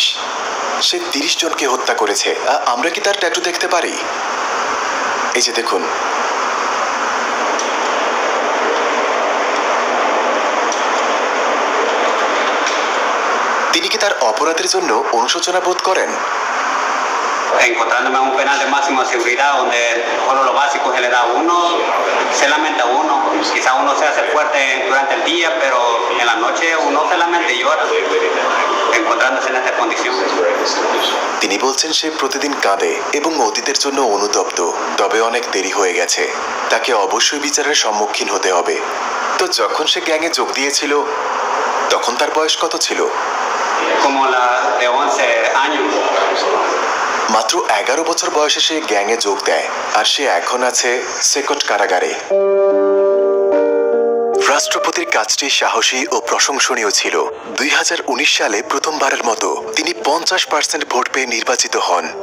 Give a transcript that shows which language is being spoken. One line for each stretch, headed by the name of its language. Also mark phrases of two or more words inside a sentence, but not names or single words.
Bangla: সে 30 জনকে হত্যা করেছে। আমরা কি তার ট্যাটু দেখতে পারি? এই যে দেখুন। তিনি কি তার অপরাধের জন্য অনুশোচনা বোধ করেন?
Spanish: Encontrándome en un penal de máxima seguridad donde solo lo básico se le da a uno, se lamenta uno, quizá uno se hace fuerte durante el día, pero en la noche uno solamente llora, encontrándose en esta condición.
Bangla: তিনি বলছেন সে প্রতিদিন কাঁদে এবং অতীতের জন্য অনুতপ্ত, তবে অনেক দেরি হয়ে গেছে। তাকে অবশ্যই বিচারের সম্মুখীন হতে হবে। তো যখন সে গ্যাংয়ে যোগ দিয়েছিল তখন তার বয়স কত ছিল?
Spanish: Como la de 11 años.
Bangla: মাত্র 11 বছর বয়সে সে গ্যাংয়ে যোগ দেয়, আর সে এখন আছে সেকট কারাগারে। রাষ্ট্রপতির কাজটি সাহসী ও প্রশংসনীয় ছিল। 2019 সালে প্রথমবারের মতো তিনি 50% ভোট পেয়ে নির্বাচিত হন।